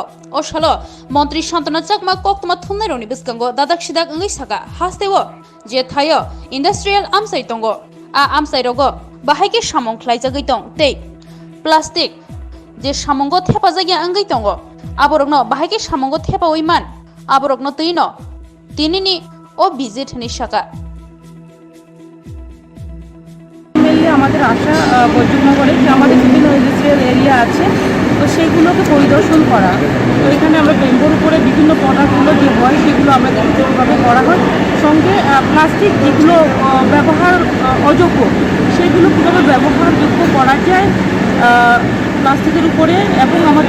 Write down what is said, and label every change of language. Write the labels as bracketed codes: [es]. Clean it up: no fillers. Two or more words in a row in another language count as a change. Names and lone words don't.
[trp] Oshalo Montri Shantana Chakma koktuma thumnai roni biskango dadak sidak ngai saka hastewo je thayo Industrial Amsai tongo a amsai rogo bahaike samong khlaijagoi tong tei plastic je samongo thepajagi angai tongo aborokno bahaike samongo thepa oiman aborokno tuino tinini o visit ni saka [bn] আমাদের আশা বৈদ্যুতিকনগরে যে আমাদের বিভিন্ন ইন্ডাস্ট্রিয়াল এরিয়া আছে তো সেইগুলোকে পরিদর্শন করা তো এখানে আমরা বেম্বোর উপরে বিভিন্ন প্রোডাক্টগুলো যে হয় সেগুলো আমরা কীভাবে করা হয় সঙ্গে প্লাস্টিক যেগুলো ব্যবহার অযোগ্য সেগুলো কীভাবে ব্যবহারযোগ্য করা যায় প্লাস্টিকের উপরে এবং আমাদের